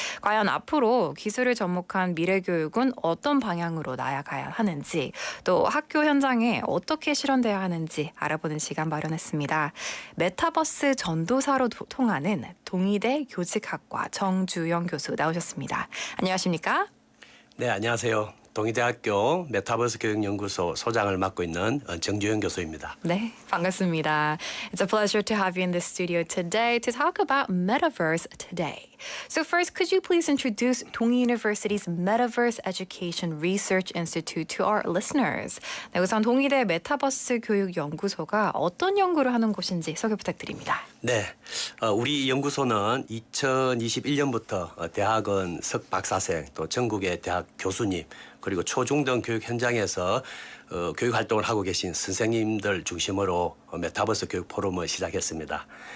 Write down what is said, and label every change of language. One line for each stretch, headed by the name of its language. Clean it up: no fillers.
Korean: 과연 앞으로 기술을 접목한 미래 교육은 어떤 방향으로 나아가야 하는지, 또 학교 현장에 어떻게 실현돼야 하는지 알아보는 시간 마련했습니다. 메타버스 전도사로 통하는 동의대 교직학과 정주영 교수 나오셨습니다. 안녕하십니까? 네, 안녕하세요. 동의대학교 메타버스 교육연구소 소장을 맡고 있는 정주영 교수입니다. 네, 반갑습니다.
English: It's a pleasure to have you in the studio today to talk about metaverse today. So first, could you please introduce Dongi University's Metaverse Education Research Institute to our listeners?
Korean: 네, 우선 동의대 메타버스 교육연구소가 어떤 연구를 하는 곳인지 소개 부탁드립니다. 네, 우리 연구소는 2021년부터 대학원 석박사생 또 전국의 대학 교수님 그리고 초중등 교육 현장에서 교육 활동을 하고 계신 선생님들 중심으로 메타버스 교육 포럼을 시작했습니다.